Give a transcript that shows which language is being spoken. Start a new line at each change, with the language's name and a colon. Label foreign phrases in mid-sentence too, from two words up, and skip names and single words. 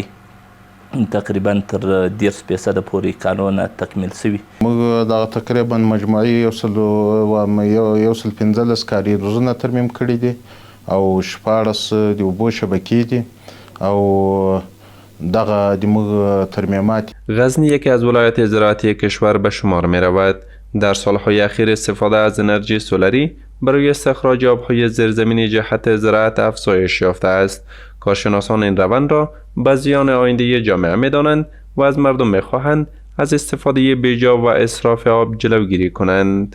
Pashto: تقریبا تر 10% پورې کارونه تکمیل سوي. موږ دغه تقریبا مجموعي 115 کاري روزونه ترمیم کړي دي او 14 د اوبو شبکې دي او دغه د موږ ترمیمات.
Persian: غزنی یکی از ولایات زراعتی کشور به شمار می رود. در سالهای اخیر استفاده از انرژی سولری برای استخراج آبهای زیرزمینی جهت زراعت افزایش یافته است. کارشناسان این روند را به زیان آینده جامعه می دانند و از مردم می خواهند از استفاده بیجا و اسراف آب جلوگیری کنند.